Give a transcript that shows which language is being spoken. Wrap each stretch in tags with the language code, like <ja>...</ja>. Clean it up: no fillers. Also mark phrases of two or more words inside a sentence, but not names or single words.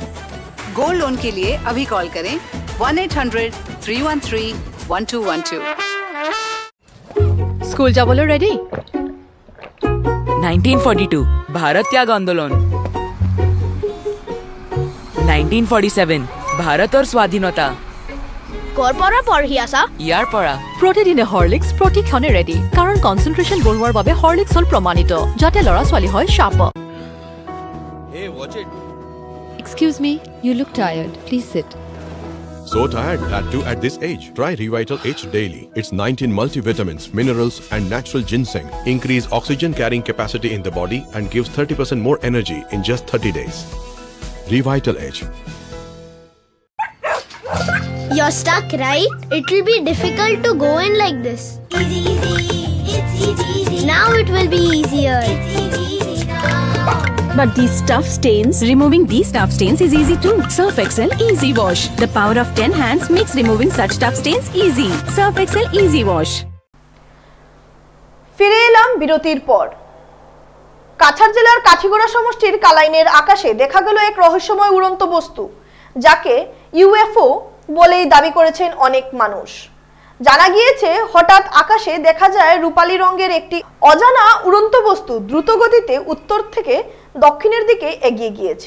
<hi>गोल्ड लोन के लिए अभी कॉल करें 1-800-313-1212। स्कूल जा बोलो रेडी। 1942 भारत त्याग आंदोलन। 1947 भारत और स्वाधीनता।</hi> <as>কৰপৰা পঢ়ি আছা? ইয়াৰ পৰা প্ৰতিদিনে হৰলিক্স প্ৰতিক্ষণে ৰেডি, কাৰণ কনচেন্ট্ৰেচন বঢ়োৱাৰ বাবে হৰলিক্স হ'ল প্ৰমাণিত, যাতে ল'ৰা ছোৱালী হয় শাৰ্প।</as> <en>Hey, watch it. Excuse me, you look tired. Please sit. So tired, that too at this age. Try Revital H daily. Its 19 multivitamins, minerals and natural ginseng increase oxygen carrying capacity in the body and gives 30% more energy in just 30 days. Revital H. You're stuck, right? It will be difficult to go in like this. Easy, easy. It's easy. Now it will be easier. It's easy now. But these tough stains, removing these tough stains is easy too. Surf Excel Easy Wash. The power of 10 hands makes removing such tough stains easy. Surf Excel Easy Wash.</en> <bn>ফিরে এলাম বিরতির পর। কাছাড় জেলার কাঠিগড়া সমষ্টির কালাইনের আকাশে দেখা গেল এক রহস্যময় উড়ন্ত বস্তু, যাকে ইউএফও বলেই দাবি করেছেন অনেক মানুষ। জানা গিয়েছে হঠাৎ আকাশে দেখা যায় রূপালী রঙের একটি অজানা উড়ন্ত বস্তু দ্রুত গতিতে উত্তর থেকে দক্ষিণের দিকে এগিয়ে গিয়েছে।</bn>